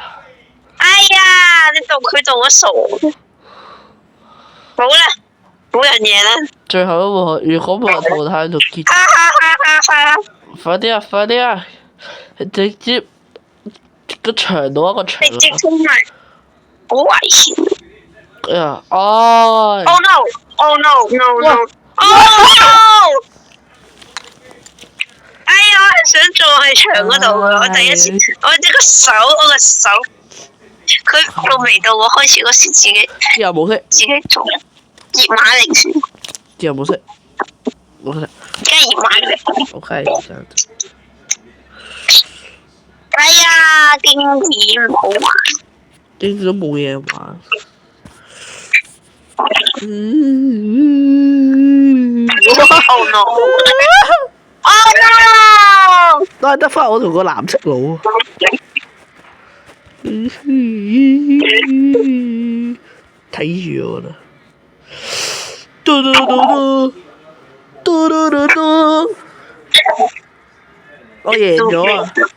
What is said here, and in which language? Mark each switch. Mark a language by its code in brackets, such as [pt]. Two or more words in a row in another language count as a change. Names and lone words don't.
[yue] 哎呀！你佢做咗傻。好啦，冇人贏啦。最後一個，如果冇人淘汰就結。快啲啊！快啲啊！直接個牆度一個牆。直接衝埋，好危險。哎呀！哦。 [en] Oh no! Oh no! No no! Oh no! [yue] 哎呀！我係想撞喺牆嗰度嘅，我第一次，我個手，佢仲未到我開始嗰時自己。又冇識。自己做。熱馬鈴薯。又冇識。冇識。梗係熱馬鈴薯。 OK，哎呀，經典唔好玩。經典都冇嘢玩。 [en] Oh no! Oh no! [yue] 都係得翻我同個藍色佬。睇住我啦。我贏咗啊！